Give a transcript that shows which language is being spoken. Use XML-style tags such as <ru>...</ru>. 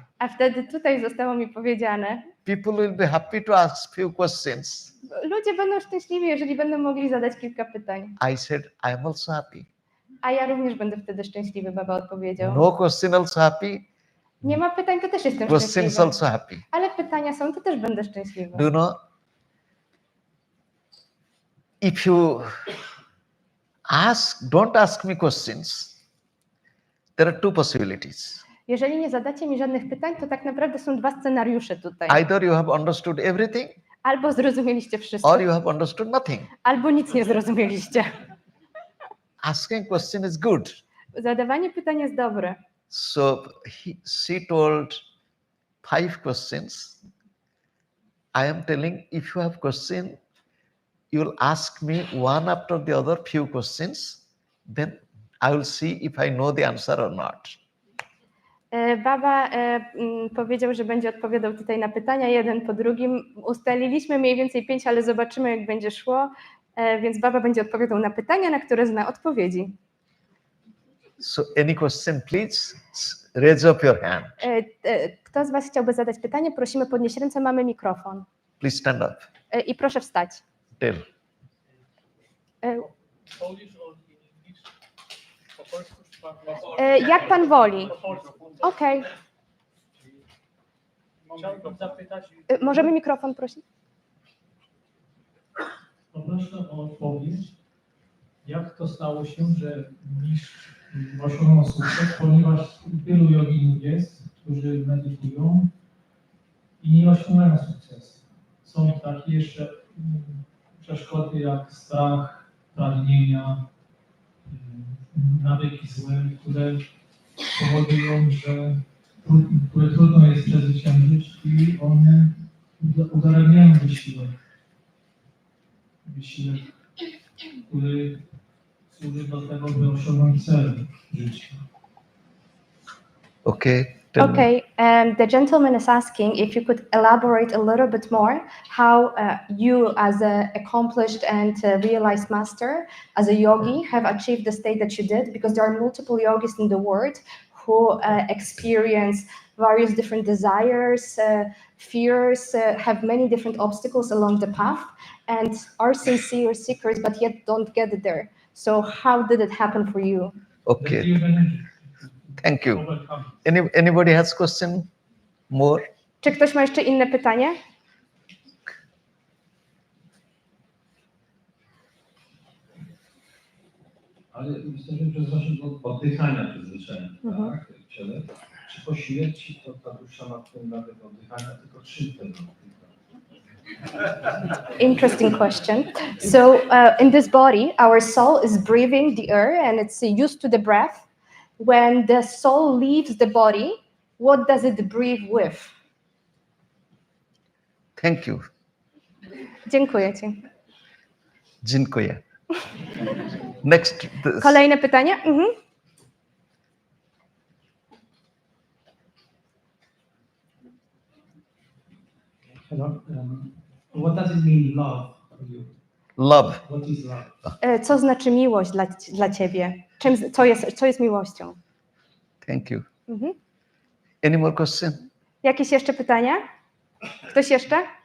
<pl>A wtedy tutaj zostało mi powiedziane,</pl> <en>people will be happy to ask few questions.</en> <pl>ludzie będą szczęśliwi, jeżeli będą mogli zadać kilka pytań.</pl> <en>I said, I'm also happy.</en> <pl>A ja również będę wtedy szczęśliwy, baba odpowiedział.</pl> <en>No question also happy,</en> <pl>Nie ma pytań, to też jestem</pl> <en>questions</en> <pl>szczęśliwy.</pl> <en>also happy.</en> <pl>Ale pytania są, to też będę szczęśliwy.</pl> <en>Do you know, if you don't ask me questions, there are two possibilities.</en> <pl>Jeżeli nie zadacie mi żadnych pytań, to tak naprawdę są dwa scenariusze tutaj.</pl> <en>Either you have understood everything,</en> <pl>Albo zrozumieliście wszystko,</pl> <en>or you have understood nothing.</en> <pl>albo nic nie zrozumieliście.</pl> <en>Asking question is good.</en> <pl>Zadawanie pytań jest dobre.</pl> <en>So she told 5 questions. I am telling, if you have question, you will ask me one after the other few questions, then I will see if I know the answer or not.</en> <pl>Baba powiedział, że będzie odpowiadał tutaj na pytania jeden po drugim. Ustaliliśmy mniej więcej 5, ale zobaczymy, jak będzie szło. Więc baba będzie odpowiadał na pytania, na które zna odpowiedzi.</pl> <en>So any question, please raise up your hand.</en> <pl>Kto z Was chciałby zadać pytanie? Prosimy podnieść ręce, mamy mikrofon.</pl> <en>Please stand up.</en> <pl>I proszę wstać.</pl> <en>Tell.</en> <pl>Jak Pan woli. Okej. Chciałbym zapytać, Możemy mikrofon prosić? poproszę o odpowiedź, jak to stało się, że mistrz osiągnął sukces, ponieważ wielu joginów jest, którzy medytują i nie osiągają sukcesu. Są takie jeszcze przeszkody jak strach, pragnienia, nawyki złe, które powodują, że które trudno jest przezwyciężyć i one udaremniają wysiłek, który służy do tego, by osiągnąć cel życia.</pl> <en>Okay. Tell me. Okay, the gentleman is asking if you could elaborate a little bit more how you, as an accomplished and realized master, as a yogi, have achieved the state that you did, because there are multiple yogis in the world who experience various different desires, fears, have many different obstacles along the path, and are sincere seekers, but yet don't get there. So how did it happen for you? Okay. Thank you. Anybody has question? More?</en> <pl>Czy ktoś ma jeszcze inne pytanie? Ale jesteśmy przez naszego oddychania przyzwyczajeni, tak? W ciele. Czy po śmierci to ta dusza ma wpływ na tego oddychania, tylko czym ten oddycha?</pl> <en>Interesting question. So in this body, our soul is breathing the air and it's used to the breath. When the soul leaves the body, what does it breathe with? Thank you.</en> <pl>Dziękuję Ci. Dziękuję.</pl> <en>Next.</en> <pl>Kolejne pytanie? Mhm.</pl> <en>Hello. What does it mean, love for you? Love. What is love?</en> <pl>Co znaczy miłość dla Ciebie? Co jest miłością?</pl> <en>Thank you. Mhm. Any more question?</en> <pl>Jakieś jeszcze pytania? Ktoś jeszcze?</pl>